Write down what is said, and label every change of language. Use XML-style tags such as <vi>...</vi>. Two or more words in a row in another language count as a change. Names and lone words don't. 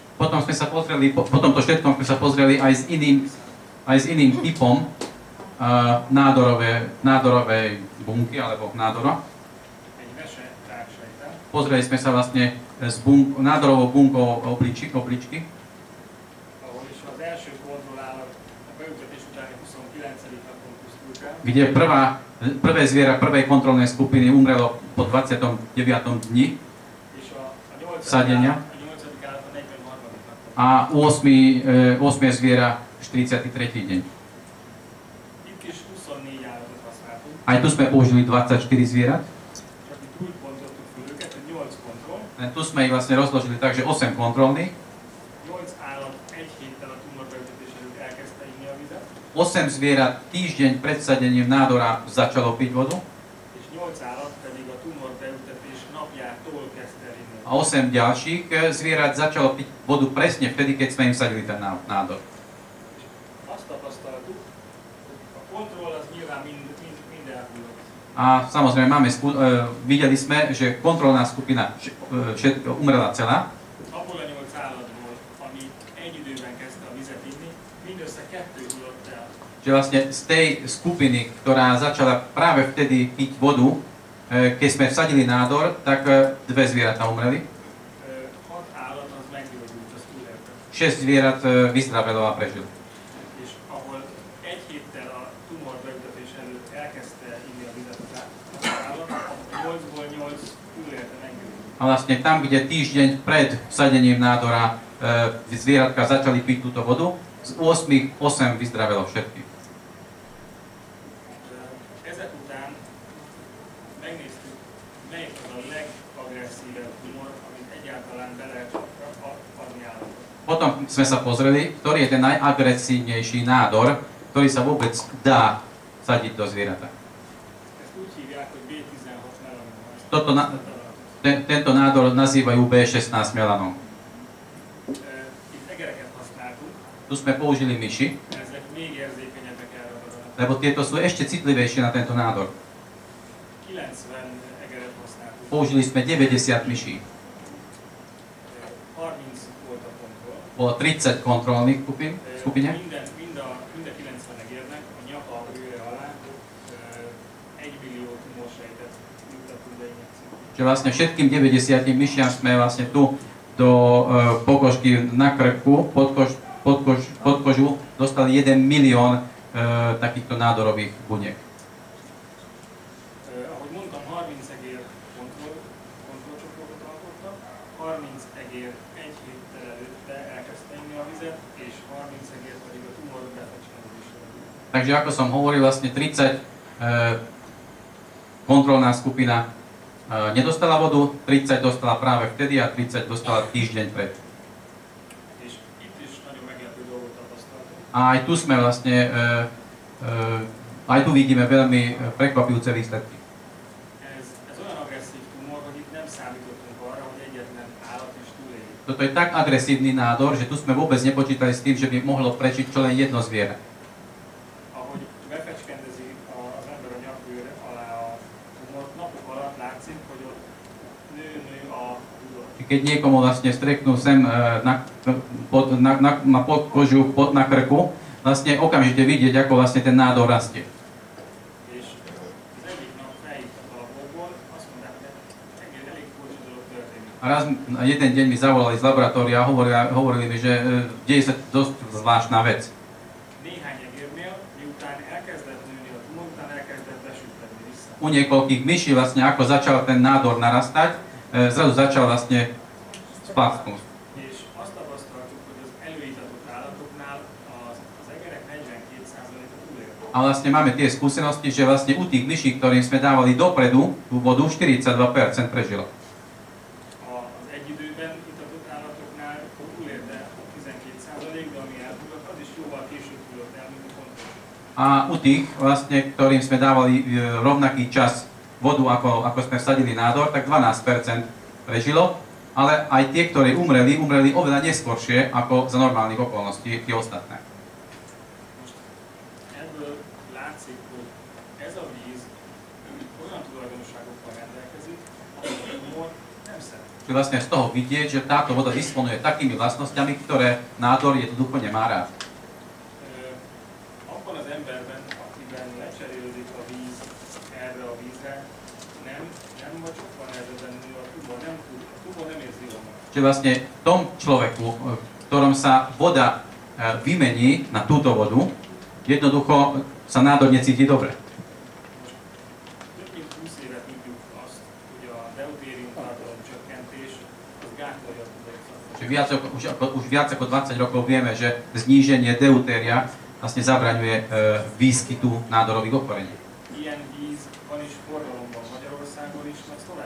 <sk>Potom sme sa pozreli, po tomto všetkom sme sa pozreli aj s iným typom nádorovej bunky alebo nádora.</sk> <hu>Egy vese ráksejten,</hu> <sk>Pozreli sme sa vlastne s nádorovou bunkou obličky,</sk> <hu>ahol is az első kontrollállat a beültetés utáni 29. napon pusztult el,</hu> <sk>kde prvé zviera prvej kontrolnej skupiny umrelo po 29. dni</sk> <hu>és a 8.</hu> <sk>Sadenia.</sk> <hu>állat a 43. napon.</hu> <sk>a 8. zviera 43. deň.</sk> <hu>Itt is 24 állatot használtunk,</hu> <sk>Aj tu sme použili 24 zvierat,</sk> <hu>csak itt úgy bontottuk föl őket, hogy 8 8 kontroll.</hu> <sk>Tu sme ich vlastne rozložili tak, že 8 kontrolných.</sk> <hu>8 állat egy héttel a tumorbeütetés előtt elkezdte inni a vizet.</hu> <sk>8 zvierat týždeň pred sadením nádora začalo piť vodu.</sk> <hu>És 8 állat pedig a tumorbeültetés napjától kezdte inni.</hu> <sk>A 8 ďalších zvierat začalo piť vodu presne vtedy, keď sme im sadili ten nádor.</sk> <hu>Azt tapasztaltuk, a kontroll az nyilván mind elhullott.</hu> <sk>A samozrejme videli sme, že kontrolná skupina umrela celá.</sk> <hu>Abból a 8 állatból, ami egy időben kezdte a vizet inni, mindössze 2 hullott el.</hu> <sk>Že vlastne z tej skupiny, ktorá začala práve vtedy piť vodu, keď sme vsadili nádor, tak 2 zvieratá umreli.</sk> <hu>6 állat az meggyógyult, az túlélte.</hu> <sk>6 zvierat vyzdravelo a prežilo.</sk> <hu>És ahol egy héttel a tumorbeültetés előtt elkezdte inni a vizet az állat, 8-ból 8 túlélte, meggyógyult.</hu> <sk>A vlastne tam, kde týždeň pred vsadením nádora zvieratka začali piť túto vodu, z 8 8 vyzdravelo všetkých.</sk> <hu>Ezek után megnéztük, melyik az a legagresszívebb tumor, amit egyáltalán be lehet adni állatot.</hu> <sk>Potom sme sa pozreli, ktorý je ten najagresívnejší nádor, ktorý sa vôbec dá sadiť do zvierata.</sk> <hu>Ezt úgy hívják, hogy B16 melanom.</hu> <sk>Tento nádor nazývajú B16 melanom.</sk> <hu>Itt egereket használtunk,</hu> <sk>Tu sme použili myši,</sk> <hu>ezek még érzékenyebbek erre a daragra.</hu> <sk>lebo tieto sú ešte citlivejšie na tento nádor.</sk> <hu>90 egeret használtunk.</hu> <sk>Použili sme 90 myší.</sk> <hu>30 volt a kontroll.</hu> <sk>Bolo 30 kontrolných skupine.</sk> <hu>Mind a 90 egérnek a nyaka őre alá 1 millió tumorsejtet juttattunk be injekciót.</hu> <sk>Čiže vlastne všetkým 90 myšiam sme vlastne tu do pokožky na krku, pod kožu dostali 1 milión takýchto nádorových buniek.</sk> <hu>Ahogy mondtam, 30 egér kontrollcsoportot alkottak, 30 egér egy héttel előtte elkezdte inni a vizet, és 30 egér pedig a tumor befecskendésre.</hu> <sk>Takže ako som hovoril, vlastne 30 kontrolná skupina nedostala vodu, 30 dostala práve vtedy a 30 dostala týždeň pred.</sk> <hu>És itt is nagyon meglepő dolgot tapasztaltunk.</hu> <sk>A aj tu sme vlastne, aj tu vidíme veľmi prekvapujúce výsledky.</sk> <hu>Ez olyan agresszív tumor, hogy itt nem számítottunk arra, hogy egyetlen állat is túléli.</hu> <sk>Toto je tak agresívny nádor, že tu sme vôbec nepočítali s tým, že by mohlo prežiť čo len jedno zviera.</sk> <hu>Ahogy befecskendezi az ember a nyakbőr alá a tumort, napok alatt látszik, hogy ott nő a húzat.</hu> <sk>Keď niekomu vlastne streknú sem na podkožu, na krku, vlastne okamžite vidieť, ako vlastne ten nádor rastie.</sk> <hu>És az egyik nap felhívtak a laborból, azt mondták, hogy elég furcsa dolog történik.</hu> <sk>A raz jeden deň mi zavolali z laboratória a hovorili mi, že deje sa dosť zvláštna vec.</sk> <hu>Néhány egérnél, miután elkezdett nőni a tumor, után elkezdett besüppedni vissza.</hu> <sk>U niekoľkých myší vlastne, ako začal ten nádor narastať, zrazu začal vlastne splácknúť.</sk> <hu>És azt tapasztaltuk, hogy az előítatott állatoknál az egerek 42%-a túlélte.</hu> <sk>A vlastne máme tie skúsenosti, že vlastne u tých myší, ktorým sme dávali dopredu tú vodu, 42% prežilo.</sk> <hu>Az egy időben itatott állatoknál túlélte 12%, de ami elhullott, az is jóval később hullott el, mint a kontroll.</hu> <sk>A u tých, vlastne, ktorým sme dávali rovnaký čas vodu, ako sme vsadili nádor, tak 12% prežilo, ale aj tie, ktorí umreli oveľa neskôršie ako za normálnych okolností tie ostatné.</sk> <hu>Most ebből látszik, hogy ez a víz olyan tulajdonságokkal rendelkezik, amit a tumor nem szeret.</hu> <sk>Čiže vlastne z toho vidieť, že táto voda disponuje takými vlastnosťami, ktoré nádor jednoducho nemá rád.</sk> <hu>Abban az emberben, akiben lecserélődik a víz erre a vízre, nem vagy sokkal nehezebben nő a tumor nem érzi jól magát.</hu> <sk>Čiže vlastne v tom človeku, v ktorom sa voda vymení na túto vodu, jednoducho sa nádor necíti dobre.</sk> <hu>Több mint 20 éve tudjuk azt, hogy a deutérium tartalom csökkentés az gátolja a tuberkulózist.</hu> <sk>Čiže už viac ako 20 rokov vieme, že zníženie deutéria vlastne zabraňuje výskytu nádorových ochorení.</sk> <hu>Ilyen víz van is forgalomban Magyarországon is, meg Szlovákiában.</hu>